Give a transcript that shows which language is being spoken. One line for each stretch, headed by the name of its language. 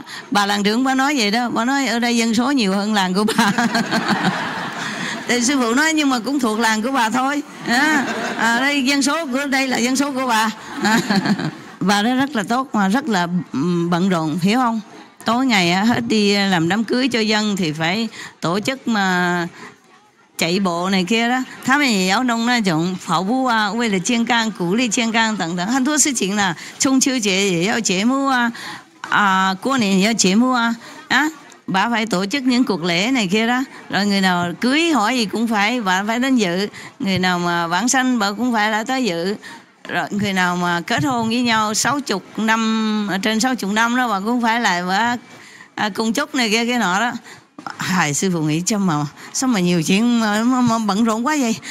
Vietnamese: Bà làng trưởng bà nói vậy đó, bà nói ở đây dân số nhiều hơn làng của bà. Thì sư phụ nói nhưng mà cũng thuộc làng của bà thôi. Đây dân số của đây là dân số của bà. Bà đó rất là tốt mà rất là bận rộn, hiểu không? Tối ngày hết đi làm đám cưới cho dân thì phải tổ chức mà chạy bộ này kia đó，
Chinese: 他们也要弄那种跑步啊，为了健康，鼓励健康等等，很多事情啦。中秋节也要节目啊，过年也要节目
Vietnamese: bà phải tổ chức những cuộc lễ này kia đó. Rồi người nào cưới hỏi gì cũng phải, bà phải đến dự. Người nào mà vãng sanh bà cũng phải là tới dự. Rồi người nào mà kết hôn với nhau 60 năm, trên 60 năm đó bà cũng phải lại bà cùng chúc này kia cái nọ đó. Sư phụ nghĩ sao mà nhiều chuyện mà bận rộn quá vậy.